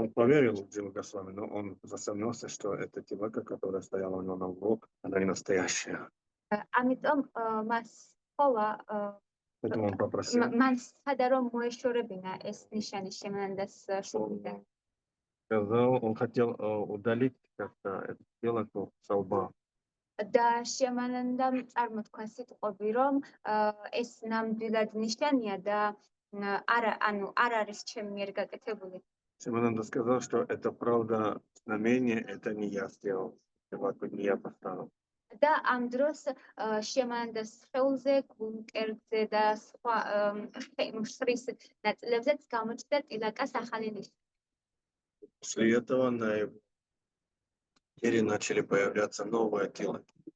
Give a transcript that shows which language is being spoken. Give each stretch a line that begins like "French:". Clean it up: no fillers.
Russian: Он поверил в Джива Госвами, но он засомневался, что эта тилака, которая стояла у него на углу, она не настоящая.
Georgian: ამიტომ მას ჰოვა
Russian: Поэтому он попросил.
Georgian: მან სცადა რომ მოეშორებინა ეს ნიშანი შემანანდას შუბლიდან.
Russian: Сказал, он хотел удалить как-то эту тилаку со лба.
Georgian: და შემანანდამ წარმოთქვა სიტყვები, რომ ეს ნამდვილად ნიშანია და არ არის ჩემ მიერ გაკეთებული.
Russian: Шимананда сказал, что это правда знамение, это не я сделал, тилаку не я поставил.
Georgian: და ამ დროს შემანანდას სხეულზე, გულმკერდზე და სხვა მსხლის ნაწილებზეც გამოჩნდა ტილაკას ახალი ნიშანი.
Russian: После этого на его теле начали появляться новые тилаки.